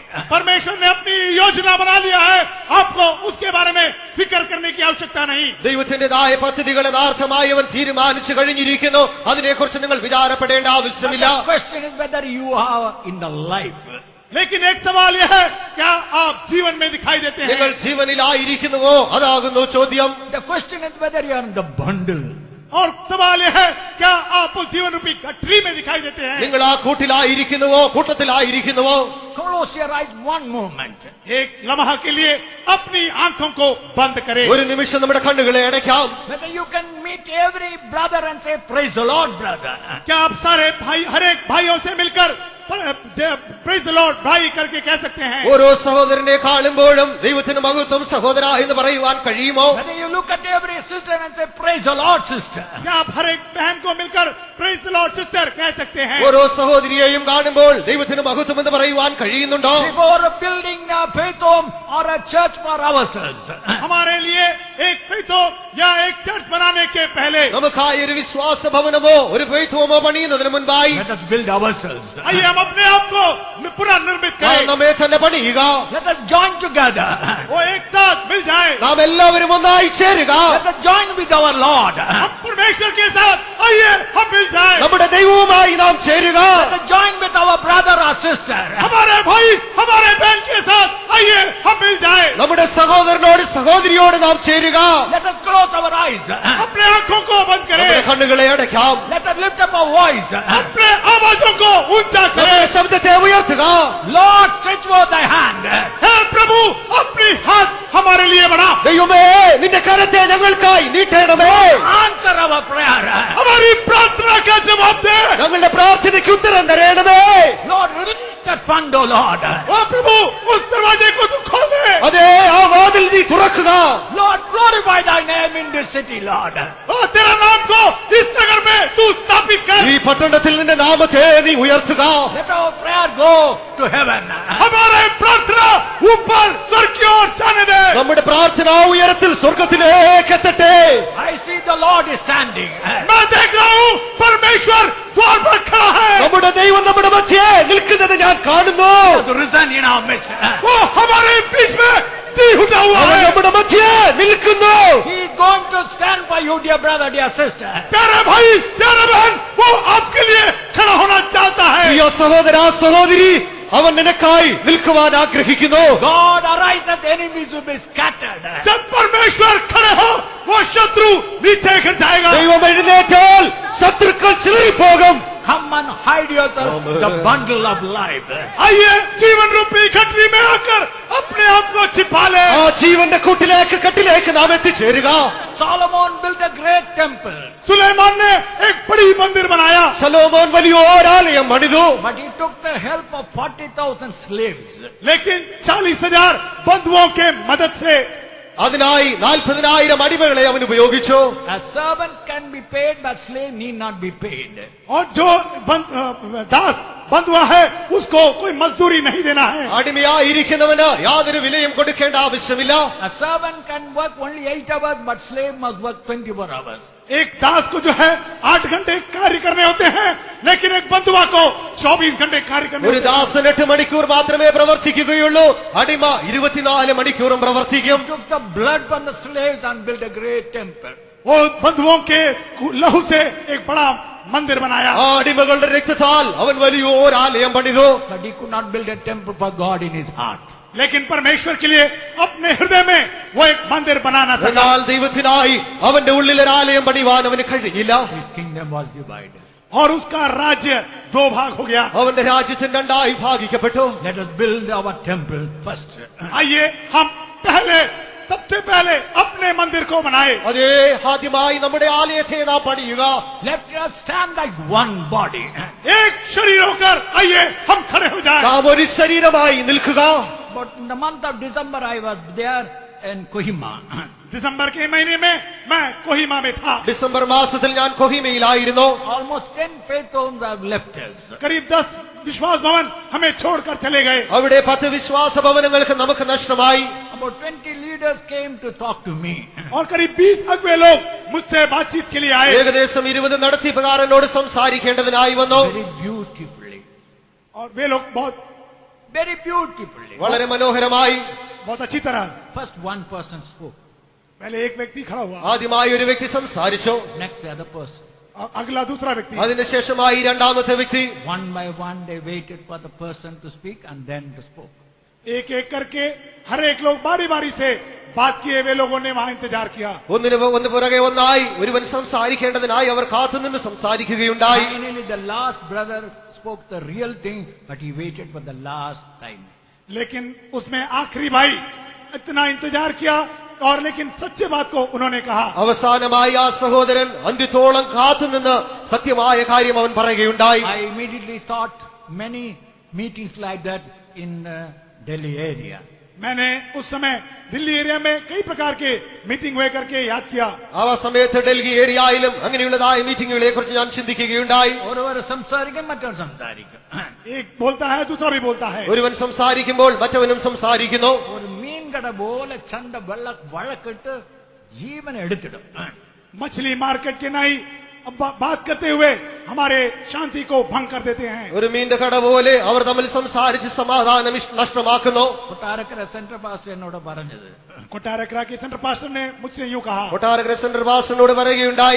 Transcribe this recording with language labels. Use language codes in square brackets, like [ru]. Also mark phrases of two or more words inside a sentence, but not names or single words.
[hi] परमेश्वर ने अपनी योजना बना लिया है, आपको उसके बारे में फिक्र करने की आवश्यकता नहीं। [ml] ദൈവത്തിന്റേതായ പദ്ധതികൾ യഥാർത്ഥമായി അവൻ തീരുമാനിച്ചു കഴിഞ്ഞിരിക്കുന്നു. അതിനെക്കുറിച്ച് നിങ്ങൾ വിചാരപ്പെടേണ്ട [en] But [ml] ആവശ്യമില്ല. [en] the question is whether you are in the life. [hi] लेकिन एक सवाल यह है, क्या आप जीवन में दिखाई देते [ml] നിങ്ങൾ [hi] हैं? [ml] ജീവനിലായിരിക്കുന്നുവോ? അതാകുന്നു ചോദ്യം. [en] The question is whether you are in the bundle. [hi] और सवाल यह है, क्या आप उस जीवन रूपी गठरी में दिखाई देते हैं? [ml] നിങ്ങൾ ആ കൂട്ടിലായിരിക്കുന്നുവോ? കൂട്ടത്തിലായിരിക്കുന്നുവോ? [en] Close your eyes one moment. [hi] एक लम्हा के लिए अपनी आंखों को बंद करें। [ml] ഒരു निमिഷം നമ്മുടെ കണ്ണുകളെ അടയ്ക്കാം. [en] Whether you can meet every brother and say, praise the Lord, brother. [hi] क्या आप सारे भाई, हर एक भाइयों से मिलकर [en] praise the Lord [hi] भाई करके कह सकते हैं? [ml] ഓരോ സഹോദരനെ കാണുമ്പോഴും ദൈവത്തിന് മഹത്വം സഹോദര എന്ന് പറയുവാൻ കഴിയുമോ? [en] Whether you look at every sister and say, praise the Lord, sister. [hi] क्या आप हर एक बहन को मिलकर [en] praise the Lord sister [hi] कह सकते हैं? [ml] ഓരോ സഹോദരിയെയും കാണുമ്പോൾ ദൈവത്തിന് മഹത്വം എന്ന് പറയുവാൻ കഴിയുന്നുണ്ടോ? [en] Before building a faith home or a church for ourselves, [hi] हमारे लिए एक फेथ हो या एक चर्च बनाने के पहले [ml] നമുക്കായി ഒരു വിശ്വാസ ഭവനമോ ഒരു ഫെയ്ത്ത് പണിയുന്നതിന് മുൻപായി [en] let us build ourselves. [hi] आइए हम अपने आप को पुनर्निर्मित [ml] നാം [hi] करें, [ml] നമ്മെ തന്നെ പണിയുക. [en] Let us join together. [hi] वो एक साथ मिल जाए, [ml] നാം എല്ലാവരും ഒന്നായി ചേരുക. [en] Let us join with our Lord. [hi] हम परमेश्वर के साथ आइए हम मिल जाए, [ml] നമ്മുടെ ദൈവവുമായി നാം ചേരുക. [en] Let us join with our brother or sister. [hi] हमारे भाई हमारे बहन के साथ आइए हम मिल जाए, [ml] നമ്മുടെ സഹോദരനോട് സഹോദരിയോട് നാം ചേരുക. [en] Let us close our eyes. [hi] अपने आंखों को बंद [ml] നമ്മുടെ [hi] करें, [ml] കണ്ണുകളെ അടയ്ക്കാം. [en] Let us lift up our voice. [hi] अपने आवाजों को ऊंचा [ml] നമ്മുടെ [hi] करें। [ml] ശബ്ദത്തെ ഉയർത്തുക. [en] Lord, stretch forth thy hand. [hi] हे प्रभु अपनी हाथ हमारे लिए बढ़ा, [ml] ദൈവമേ നിന്റെ കരത്തെ ഞങ്ങൾക്കായി നീട്ടണമേ. [en] Answer our prayer. [hi] हमारी प्रार्थना का जवाब दे। [ml] ഞങ്ങളുടെ പ്രാർത്ഥനയ്ക്ക് ഉത്തരം തരണമേ. [en] Lord, release that fund, O Lord. [hi] ओ प्रभु उस दरवाजे को तू खोल दे, [ml] അതേ ആ വാതിൽ നീ തുറക്കുക. [en] Lord, glorify thy name in this city, Lord. [hi] और तेरा नाम को इस नगर में तू स्थापित कर। [ml] ഈ പട്ടണത്തിൽ നിന്റെ നാമത്തെ നീ ഉയർത്തുക. [en] Let our prayer go to heaven. [hi] हमारे प्रार्थना ऊपर स्वर्ग की ओर जाने दे। [ml] നമ്മുടെ പ്രാർത്ഥന ഉയരത്തിൽ സ്വർഗത്തിലേക്ക് എത്തട്ടെ. [en] I see the Lord is standing. [hi] मैं देख रहा हूँ परमेश्वर द्वार पर खड़ा है, [ml] നമ്മുടെ ദൈവം നമ്മുടെ മധ്യേ നിൽക്കുന്നത് ഞാൻ കാണുന്നു. [en] He has risen in our midst. [hi] वो हमारे बीच में जी उठा हुआ [ml] അവൻ [hi] है। [ml] നമ്മുടെ മധ്യേ നിൽക്കുന്നു. [en] He is going to stand for you, dear brother, dear sister. [hi] प्यारे भाई प्यारे बहन, वो आपके लिए खड़ा होना चाहता है। [ml] പ്രിയ സഹോദര സഹോദരി, അവൻ നിനക്കായി നിൽക്കുവാൻ ആഗ്രഹിക്കുന്നു. [en] God arise that the enemies will be scattered. [hi] जब परमेश्वर खड़े हो वो शत्रु नीचे गिर जाएगा। [ml] ദൈവം എഴുന്നേറ്റാൽ ശത്രുക്കൾ ചിതറിപ്പോകും. [en] Come and hide yourself in the bundle of life. [hi] आइए जीवन रूपी गठरी में आकर अपने आप को छिपा ले। [ml] ആ ജീവന്റെ കൂട്ടിലേക്ക് കെട്ടിലേക്ക് നാം എത്തിച്ചേരുക. [en] Solomon built a great temple, [hi] सुलेमान ने एक बड़ी मंदिर बनाया, [ml] ശലോമോൻ വലിയ ഒരാലയം പണിതു. [en] but he took the help of 40,000 slaves. [hi] लेकिन 40,000 बंधुओं के मदद से [ml] അതിനായി 40,000 അടിമകളെ അവൻ ഉപയോഗിച്ചു. [en] A servant can be paid, but slave need not be paid. [hi] और जो दास बंधुआ है उसको कोई मजदूरी नहीं देना है। [ml] അടിമയായിരിക്കുന്നവന് യാതൊരു വിലയും കൊടുക്കേണ്ട ആവശ്യമില്ല. [en] A servant can work only 8 hours, but slave must work 24 hours. [hi] एक दास को जो है 8 घंटे कार्य करने होते हैं, लेकिन एक बंधुआ को 24 घंटे कार्य करने [ml] ഒരു [hi] होते हैं। [ml] ദാസൻ 8 മണിക്കൂർ മാത്രമേ പ്രവർത്തിക്കുകയുള്ളൂ. അടിമ 24 മണിക്കൂറും പ്രവർത്തിക്കും. [en] He took the blood from the slaves and built a great temple. [hi] वो बंधुओं के लहू से एक बड़ा मंदिर बनाया, [ml] ആ അടിമകളുടെ രക്തത്താൽ അവൻ വലിയ ഒരാലയം പണിതു. [en] But he could not build a temple for God in his heart. [hi] लेकिन परमेश्वर के लिए अपने हृदय में वो एक मंदिर बनाना था। [ml] എന്നാൽ ദൈവത്തിനായി അവന്റെ ഉള്ളിൽ ഒരാലയം പണിവാൻ അവന് കഴിഞ്ഞില്ല. [en] His kingdom was divided. [hi] और उसका राज्य 2 भाग हो गया। [ml] അവന്റെ രാജ്യത്തിന് രണ്ടായി ഭാഗിക്കപ്പെട്ടു. [en] Let us build our temple first. [hi] आइए हम सबसे पहले अपने मंदिर को बनाए। [ml] അതേ ആദ്യമായി നമ്മുടെ ആലയത്തെ നാം പണിയുക. [en] Let us stand like one body. [hi] एक शरीर होकर आइए हम खड़े हो जाए। [ml] നാം ഒരു ശരീരമായി നിൽക്കുക. [en] But in the month of December I was there in Kohima. [hi] दिसंबर के महीने में मैं कोहिमा में था. [ml] ഡിസംബർ മാസത്തിൽ ഞാൻ കൊഹിമയിലായിരുന്നു. [en] Almost 10 faith homes have left us. [hi] करीब 10 विश्वास भवन हमें छोड़कर चले गए. [ml] അവിടെ 10 വിശ്വാസ ഭവനങ്ങൾക്ക് നമുക്ക് നഷ്ടമായി. [en] About 20 leaders came to talk to me. [hi] और करीब 20 अगुवे लोग मुझसे बातचीत के लिए आए. [ml] ഏകദേശം 20 നടത്തിപ്പുകാരനോട് സംസാരിക്കേണ്ടതിനായി വന്നു. [en] Very beautifully. [hi] और वे लोग [en] Very beautifully. [ml] വളരെ മനോഹരമായി. [hi] बहुत अच्छी तरह. [en] First one person spoke. [hi] पहले एक व्यक्ति खड़ा हुआ. [ml] ആദ്യമായി ഒരു വ്യക്തി സംസാരിച്ചു. [en] Next the other person. [hi] अगला दूसरा व्यक्ति. [ml] അതിനുശേഷമായി രണ്ടാമത്തെ വ്യക്തി. [en] One by one they waited for the person to speak and then to spoke. [hi] एक एक करके हर एक लोग बारी बारी से बात किए. वे लोगों ने वहां इंतजार किया. [ml] ഒന്ന് പുറകെ ഒന്നായി ഒരുവൻ സംസാരിക്കേണ്ടതിനായി അവർ കാത്തുനിന്ന് സംസാരിക്കുകയുണ്ടായി. [en] Finally the last brother spoke the real thing, but he waited for the last time. [hi] लेकिन उसमें आखिरी भाई इतना इंतजार किया और लेकिन सच्चे बात को उन्होंने कहा. [ml] അവസാനമായി ആ സഹോദരൻ അന്ത്യത്തോളം കാത്തുനിന്ന് സത്യമായ കാര്യം അവൻ പറയുകയുണ്ടായി. [en] I immediately thought many meetings like that in Delhi area. [hi] मैंने उस समय दिल्ली एरिया में कई प्रकार के मीटिंग हुए करके याद किया. [ml] ആ സമയത്ത് ഡൽഹി ഏരിയയിലും അങ്ങനെയുള്ളതായ മീറ്റിംഗുകളെ കുറിച്ച് ഞാൻ ചിന്തിക്കുകയുണ്ടായി. ഒരുവർ സംസാരിക്കും മറ്റൊരു സംസാരിക്കും. [hi] एक बोलता है दूसरा भी बोलता है. [ml] ഒരുവൻ സംസാരിക്കുമ്പോൾ മറ്റവനും സംസാരിക്കുന്നു. ഒരു മീൻകട പോലെ ചന്ത വഴക്കിട്ട് ജീവൻ എടുത്തിടും. [hi] मछली मार्केट के नहीं बात करते हुए हमारे शांति को भंग कर देते हैं. [ml] ഒരു മീന്റെ കട പോലെ അവർ തമ്മിൽ സംസാരിച്ച് സമാധാനം നഷ്ടമാക്കുന്നു. കൊട്ടാരക്കര [en] central pastor [ml] എന്നോട് പറഞ്ഞത്. [hi] कोटारकरा के [en] center pastor [hi] ने मुझसे यूं कहा. [ml] കൊട്ടാരക്കര സെൻട്രൽ പാസ്റ്ററിനോട് പറയുകയുണ്ടായി.